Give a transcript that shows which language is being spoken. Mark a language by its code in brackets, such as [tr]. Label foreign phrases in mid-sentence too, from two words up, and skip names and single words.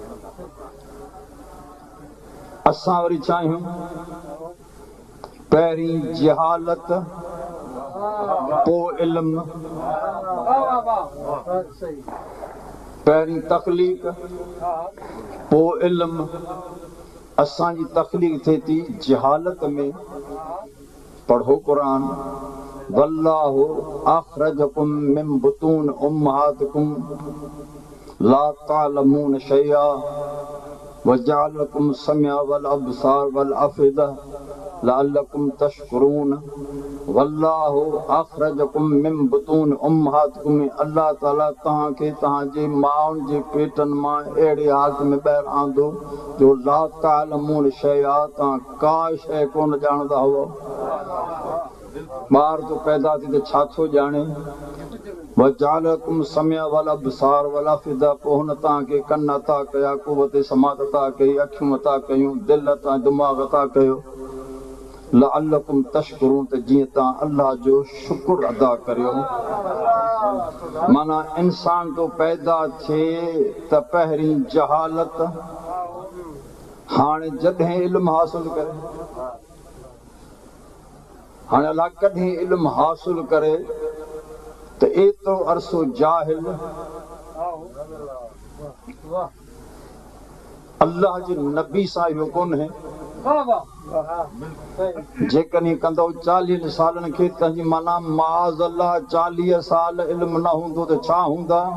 [sd] असां वरी चाहियूं पहिरीं जहालत पोइ इल्म पहिरीं तख़लीक़ पोइ इल्म असांजी तख़लीक़ थिए थी जहालत में पढ़ो क़ुरान [ar] والله أخرجكم من بطون أمهاتكم لا تعلمون شيئا وجعل لكم السمع والأبصار والأفئدة لعلكم تشكرون والله أخرجكم من بطون أمهاتكم [sd] अल्लाह ताला तव्हांखे तव्हांजे माउनि जे पेटनि मां अहिड़े हालत में ॿाहिरि आंदो जो [ar] لا تعلمون شيئا [sd] तव्हां का शइ कोन ॼाणंदा हुआ ॿार तो पैदा थी त छा थो ॼाणे [ar] وجعل لكم السمع والأبصار والأفئدة [sd] पोइ हुन तव्हांखे कन अता कया कुवत समात अता कई अखियूं अता कयूं दिलि अता दिमाग़ अता कयो [ar] لعلكم تشكرون [sd] त जीअं तव्हां अल्लाह जो शुक्र अदा करियो माना इंसान तो पैदा थिए त पहिरीं जहालत हाणे जॾहिं इल्मु हासिल करे हाणे अलाह कॾहिं इल्मु हासिल करे त एतिरो अरसो जाहिल अल्लाह जे नबी सां इहो कोन्हे जेकॾहिं कंदो 40 सालनि खे तंहिंजी माना [ar] معاذ الله [sd] 40 साल इल्मु न हूंदो त छा हूंदा